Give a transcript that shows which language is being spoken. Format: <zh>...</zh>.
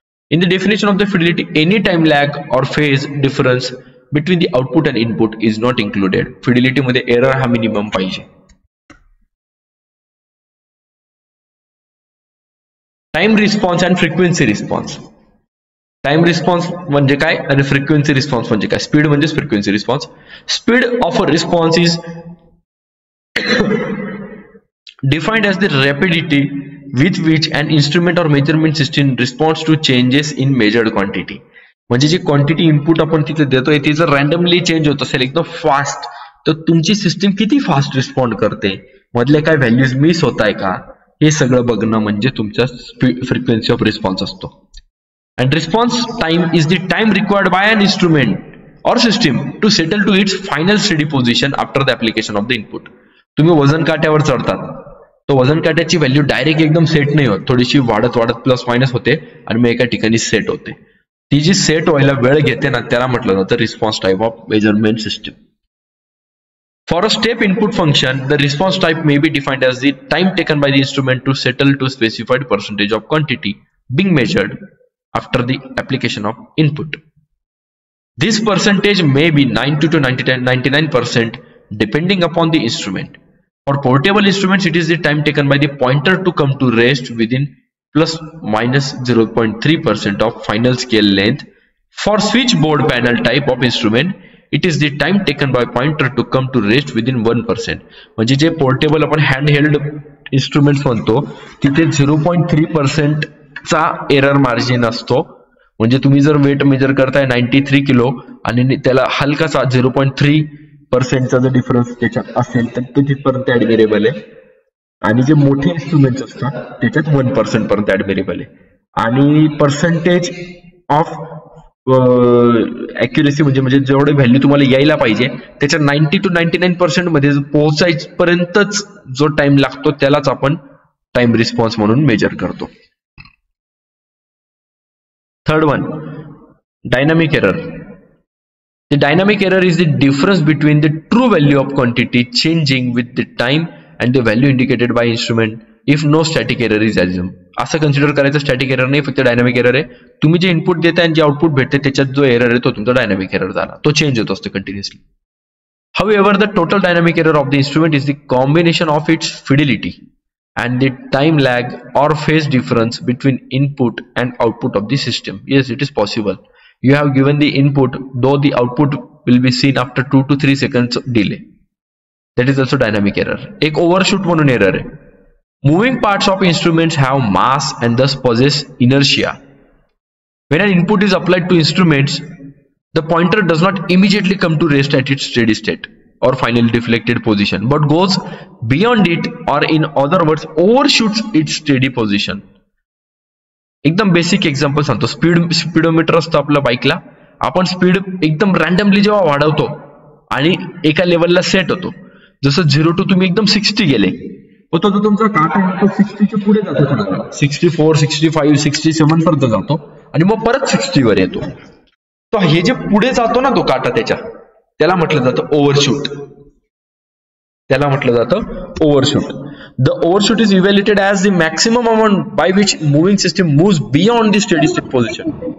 <en>In the definition of the fidelity, any time lag or phase difference between the output and input is not included.</en> <mr>Fidelity मध्ये error हा minimum पाहिजे.</mr> <en>Time response and frequency response.</en> <mr>Time response म्हणजे काय आणि frequency response म्हणजे काय?</mr> <en>Speed म्हणजे frequency response. Speed of a response is defined as the rapidity with which an instrument or measurement system responds to changes in measured quantity.</en> <mr>म्हणजे जी quantity input आपण तिथे देतोय ती जर रॅन्डमली चेंज होत असेल एकदम फास्ट, तर तुमची सिस्टीम किती फास्ट रिस्पॉन्ड करते, मधले काय व्हॅल्यूज मिस होत आहे का, हे सगळं बघणं म्हणजे तुमचा फ्रिक्वेन्सी ऑफ रिस्पॉन्स असतो.</mr> <en>And response time is the time required by an instrument or system to settle to its final steady position after the application of the input.</en> <mr>तुम्ही वजन काट्यावर चढतात, तो वजन काट्याची व्हॅल्यू डायरेक्ट एकदम सेट नाही होत, थोडीशी वाढत वाढत प्लस मायनस होते आणि मग एका ठिकाणी सेट होते. ती जी सेट व्हायला वेळ घेते ना त्याला म्हटलं जातं response type of measurement system.</mr> <en>For a step input function, the response type may be defined as the time taken by the instrument to settle to a specified percentage of quantity being measured after the application of input. This percentage may be 90 to 99% depending upon the instrument. For portable instruments, it is the time taken by the pointer to come to rest within plus minus 0.3% of final scale length. For switchboard panel type of instrument, it is the time taken by pointer to come to rest within 1%.</en> <mr>म्हणजे जे portable आपण hand held instruments म्हणतो तिथे 0.3% चा error margin असतो. म्हणजे तुम्ही जर वेट मेजर करताय 93 किलो आणि त्याला हलकासा 0.3% चा जर डिफरन्स त्याच्यात असेल तर ते तिथपर्यंत ऍडमिरेबल आहे. आणि जे मोठे इन्स्ट्रुमेंट्स असतात त्याच्यात 1% पर्यंत ऍडमिरेबल आहे. आणि पर्सेंटेज ऑफ ॲक्युरेसी म्हणजे जेवढे व्हॅल्यू तुम्हाला यायला पाहिजे त्याच्या 90 to 99% मध्ये पोहोचायपर्यंतच जो टाइम लागतो त्यालाच आपण टाइम रिस्पॉन्स म्हणून मेजर करतो.</mr> <en>Third one, dynamic error. The dynamic error is the difference between the true value of quantity changing with the time and the value indicated by instrument if no static error is assumed.</en> <mr>असं consider करायचं static error नाही, फक्त dynamic error आहे. तुम्ही जे input देताय आणि जे आउटपुट भेटते त्याच्यात जो एरर आहे तो तुमचा डायनामिक एरर झाला, तो चेंज होत असतो continuously.</mr> <en>However, the total dynamic error of the instrument is the combination of its fidelity and the time lag or phase difference between input and output of the system. Yes, it is possible. You have given the input, though the output will be seen after 2 to 3 seconds delay. That is also dynamic error.</en> <mr>एक overshoot म्हणून error आहे.</mr> <en>Moving parts of instruments have mass and thus possess inertia. When an input is applied to instruments, the pointer does not immediately come to rest at its steady state or final deflected position, but goes beyond it, or in other words, overshoots its steady position.</en> <mr>एकदम basic example सांगतो. Speedometer असतो आपल्या बाईकला, आपण speed एकदम randomly जेव्हा वाढवतो आणि एका लेवलला सेट होतो, जसं 0 to तुम्ही एकदम 60 गेले, तो जो तुमचा काटा आहे तो 60 च्या पुढे जातो, 64, 65, 67 पर्यंत जातो आणि मग परत 60 वर येतो. तो हे जे पुढे जातो ना तो काटा त्याला म्हटलं जातं ओव्हरशूट. त्याला म्हटलं जातं overshoot.</mr> <en>The overshoot is evaluated as the maximum amount by which moving system moves beyond the steady state position.</en>